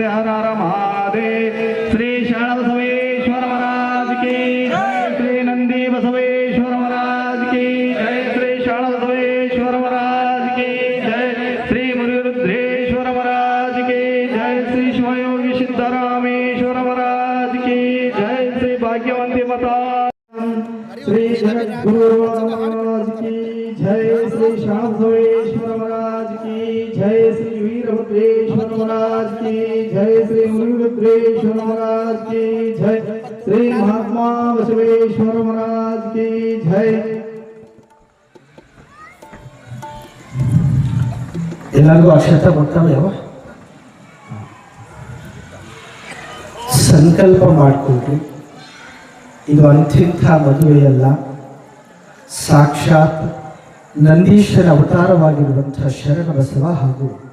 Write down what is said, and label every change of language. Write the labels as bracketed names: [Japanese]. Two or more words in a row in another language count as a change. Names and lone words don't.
[Hindi] हर हर महादेव श्री शाणबसवेश्वर महाराज की श्री नंदी बसवेश्वर महाराज की जय श्री शाणबसवेश्वर महाराज की जय श्री मुरुगरुद्रेश्वर महाराज की जय श्री शिवयोगी सिद्दरामेश्वर महाराज की जय श्री भाग्यवंती माता श्री जगद्गुरु महाराज की जय श्री शाणबसवेश्वर महाराज की जय श्री वीरभद्रेश्वर महाराज की जय श्री मुरुगरुद्रेश्वर महाराज की जय श्री महात्मा बसवेश्वर महाराज की जय [Kannada] ಎಲ್ಲರಿಗೂ ಅಕ್ಷತ ಮುಟ್ಟವ ಯಾವ ಸಂಕಲ್ಪ ಮಾಡಿಕೊಂಡ್ರಿ ಇದು ಅಂಥಿಂಥ ಮದುವೆಯಲ್ಲ, ಸಾಕ್ಷಾತ್ ನಂದೀಶನ ಅವತಾರವಾಗಿರುವಂತಹ ಶರಣ ಬಸವ ಹಾಗೂ